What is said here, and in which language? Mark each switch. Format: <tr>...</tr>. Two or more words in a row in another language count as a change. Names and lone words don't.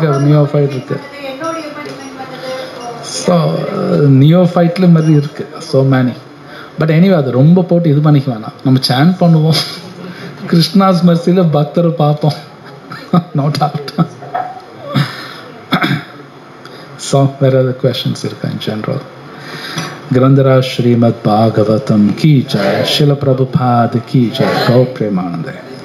<ta>அது நியோஃபைட் இருக்கு. ஸோ நியோஃபைட்ல மாதிரி இருக்கு,</ta> <en>so many. but anyway</en> <ta>அது ரொம்ப போட்டு இது பண்ணிக்க வேணாம். நம்ம சேன் பண்ணுவோம்,</ta> <en>Krishna's mercy</en> <ta>பக்தரை பார்ப்போம்.</ta> <en>not out.</en> <ta>ஸோ வேற ஏதாவது கொஸ்டின்ஸ் இருக்கா</ta> <en>in general?</en> <hi>ग्रंथराज श्रीमद् भागवतम की जय, शिल प्रभुपाद की जय, गौ प्रेमानंद।</hi>